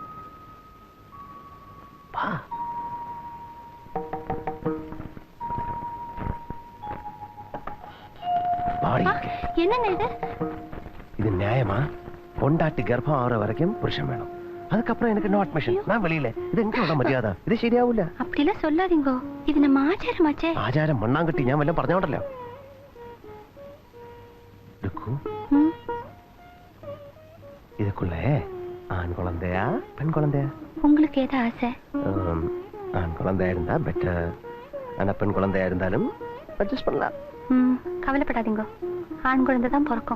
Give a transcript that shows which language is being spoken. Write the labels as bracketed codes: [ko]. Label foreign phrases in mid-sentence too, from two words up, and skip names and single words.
[ta] வா. என்னங்க இது? இது நியாயமா? பொண்டாட்டி கர்ப்பம் ஆகிற வரைக்கும் புருஷன் வேணும். அதுக்கப்புறம் எனக்கு [en] no admission. [ta] நான் வெளியில. இது எங்களோட மரியாதை. [ml] ഇത് ശരിയാവൂല. [ta] அப்படிலாம் சொல்லாதீங்கோ. இது நம்ம ஆச்சாரமாச்சே. [ml] ആചാരം മണ്ണാങ്കട്ടി ഞാൻ വല്ലതും പറഞ്ഞോണ്ടല്ലോ. [ta] இதுக்குள்ள ஆண் குழந்தையா பெண் குழந்தையா? உங்களுக்கு ஏதா ஆசை? ஆண் குழந்தையா இருந்தா பெட்டர். ஆனா பெண் குழந்தையா இருந்தாலும் அட்ஜஸ்ட் பண்ணலாம். கவலைப்படாதீங்க, ஆண் குழந்தை தான் பிறக்கும்.